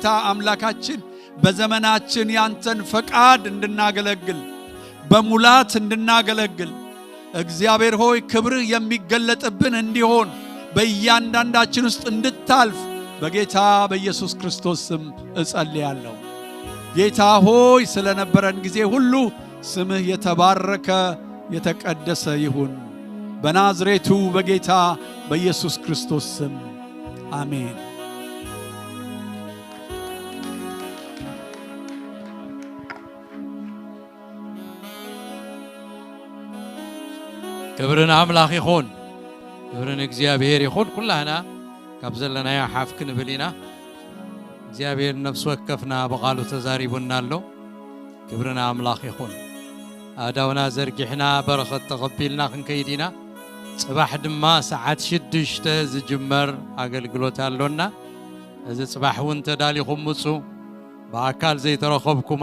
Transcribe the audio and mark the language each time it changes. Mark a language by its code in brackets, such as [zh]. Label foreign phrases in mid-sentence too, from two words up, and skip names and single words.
[am] አምላካችን በዘመናችን ያንተን ፈቃድ እንድናገለግል በሙላት እንድናገለግል እግዚአብሔር ሆይ ክብርህ የሚገለጥብን እንዲሆን በእያንዳንዳችን ውስጥ እንድታልፍ በጌታ በኢየሱስ ክርስቶስ ስም እጸልያለሁ። ጌታ ሆይ ስለነበረን ጊዜ ሁሉ ስምህ የተባረከ የተቀደሰ ይሁን በናዝሬቱ በጌታ በኢየሱስ ክርስቶስ ስም አሜን። [ti] ክብርን አምላኽ ይኹን ክብርን እግዚአብሔር ይኹን ኩላህና ካብ ዘለናዮ ሓፍ ክንብል ኢና እግዚአብሔር ነፍስ ወከፍና በቃሉ ተዛሪቡና ኣሎ ክብርን አምላኽ ይኹን አዳውና ዘርጊሕና በረኸት ተቐቢልና ክንከይድ ኢና ጽባሕ ድማ ሰዓት 6 ዝጅመር አገልግሎት ኣሎና እዚ ጽባሕ እውን ተዳሊኹም ምፁ በአካል ዘይተረኸብኩም